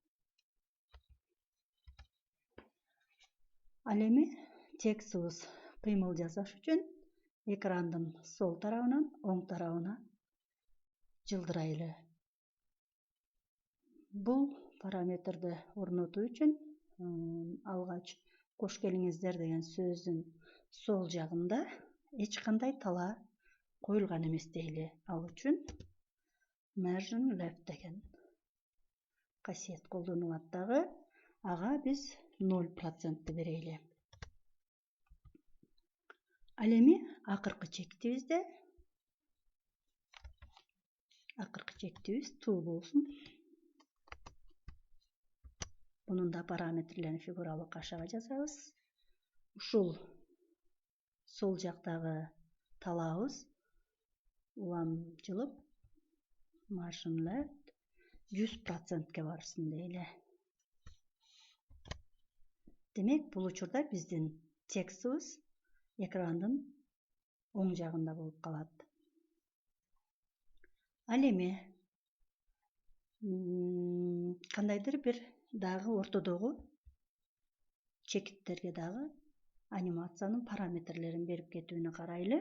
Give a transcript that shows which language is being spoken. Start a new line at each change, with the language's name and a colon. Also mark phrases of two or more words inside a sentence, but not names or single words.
Kyrgyz: Ал эми текстибиз кыймыл жасаш үчүн экрандын сол тарабынан оң тарабына жылдырайлы. Бул параметрди орнотуу үчүн алгач кош келиңиздер деген сөздүн сол жагында эч кандай тала коюлган эмес дейли. Ал үчүн
English: margin left
Kyrgyz: деген касиет колдонулат дагы. Ага биз 0% берейли. Ал эми акыркы чекитибизде to болсун. Бунун да параметрлерин фигуралуу кашага жазабыз. Ушул сол жактагы талабыбыз улам жылып
English: margin left
Kyrgyz: 100%ке барсын дейли. Демек, бул учурда биздин текстибиз экрандын оң жагында болуп калат. Ал эми кандайдыр бир дагы ортодогу чекиттерге дагы анимациянын параметрлерин берип кетүүнү карайлы.